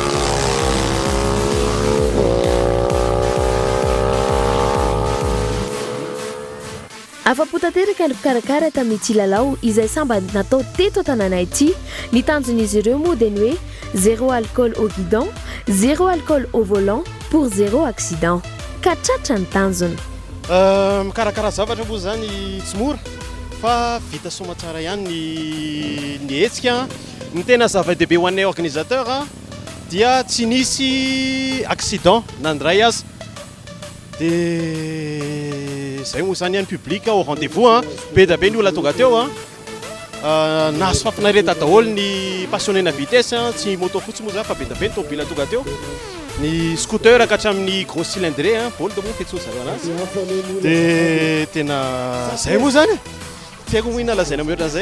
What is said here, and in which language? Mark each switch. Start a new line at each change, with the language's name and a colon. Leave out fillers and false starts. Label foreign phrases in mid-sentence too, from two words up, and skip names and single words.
Malagasy: Afa-po tanteraka ny mpikarakara tamin'ity lalao izay samba natao teto an-tanàna ity. Ny tanjon'izy ireo moa dia ny hoe
French: 0 alcool au guidon, 0 alcool au volant pour 0 accident.
Malagasy: Ka tratra ny tanjony. Mikarakara zavatra moa zany tsy mora fa vita soma tsara ihany ny hetsika. Ny tena zava-dehibe ho anay organisateur dia tsy nisy accident nandray azy. Dia zay moa zany ihany
French: public au rendez-vous
Malagasy: be da be ny olona tonga teo nahazo fafinareta daholo ny passionné na vitesse tsy moto fotsy moa zany fa be da be ny tômôbila tonga teo. Ny scooter ka hatramin'ny
French: gros cylindré
Malagasy: bol de moa fetsy zareo anazy dia tena zay moa zany tiako moina lazaina mihoatra an'izay.